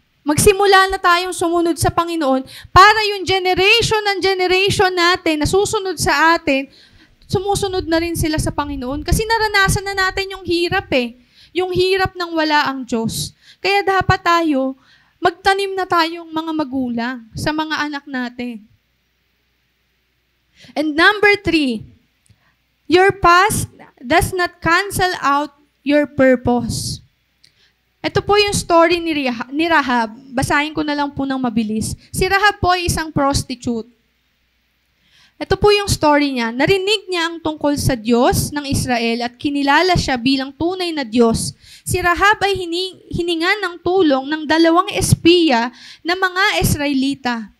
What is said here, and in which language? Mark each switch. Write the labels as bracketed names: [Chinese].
[Filipino] Magsimula na tayong sumunod sa Panginoon para yung generation natin na susunod sa atin, sumusunod na rin sila sa Panginoon. Kasi naranasan na natin yung hirap Yung hirap ng wala ang Diyos. Kaya dapat tayo, magtanim na tayong mga magulang sa mga anak natin. [English] And number 3, your past does not cancel out your purpose. [Filipino] Ito po yung story ni Rahab. Basahin ko na lang po ng mabilis. Si Rahab po ay isang prostitute. Ito po yung story niya. Narinig niya ang tungkol sa Diyos ng Israel at kinilala siya bilang tunay na Diyos. Si Rahab ay hiningan ng tulong ng 2 espiya na mga Israelita.